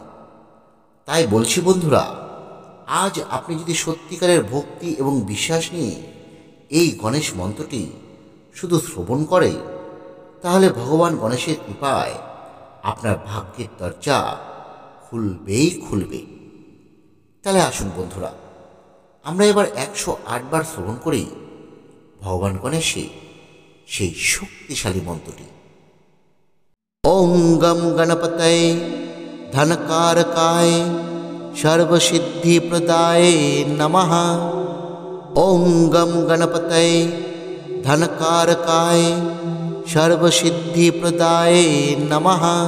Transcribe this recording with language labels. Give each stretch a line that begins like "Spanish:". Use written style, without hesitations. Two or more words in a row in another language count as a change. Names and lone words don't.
Bangla: তাই বলছি বন্ধুরা, আজ আপনি যদি সত্যিকারের ভক্তি এবং বিশ্বাস নিয়ে এই গণেশ মন্ত্রটি শুধু শ্রবণ করেন, তাহলে ভগবান গণেশের কৃপায় আপনার ভাগ্যের দরজা খুলবেই খুলবে। তাহলে আসুন বন্ধুরা, আমরা এবার 108 বার শ্রবণ করি ভগবান গণেশের সেই শক্তিশালী মন্ত্রটি।
Sanskrit: ওং গম গণপতয়ে ধনকারকায় সর্বসিদ্ধিপ্রদায়ে নমঃ। ওং গম গণপতয়ে ধনকারকায় সর্বসিদ্ধিপ্রদায়ে নমঃ।